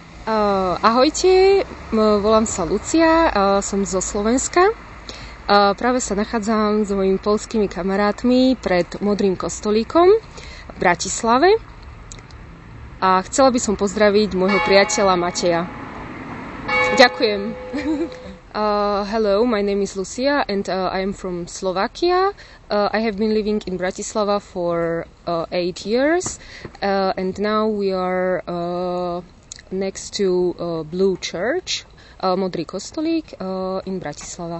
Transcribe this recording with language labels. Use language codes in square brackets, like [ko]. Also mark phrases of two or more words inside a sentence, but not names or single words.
[sk] Ahojte, volám sa Lucia, som zo Slovenska. Práve sa nachádzam s mojimi poľskými kamarátmi pred Modrým kostolíkom v Bratislave a chcela by som pozdraviť môjho priateľa Mateja. Ďakujem. [en] Hello, my name is Lucia and I am from Slovakia. I have been living in Bratislava for 8 years and now we are next to Blue Church, Modrý kostolík in Bratislava.